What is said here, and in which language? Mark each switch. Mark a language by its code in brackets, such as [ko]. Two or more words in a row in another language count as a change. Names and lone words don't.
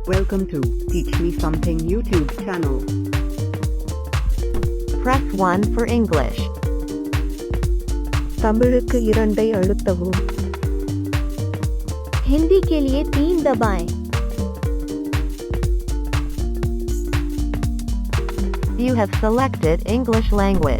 [en] Welcome to Teach Me Something YouTube channel. Press 1 for English. [ta] தமிழுக்கு 2 அழுத்தவும். [hi] हिंदी के लिए 3 दबाएं. [en] You have selected English language.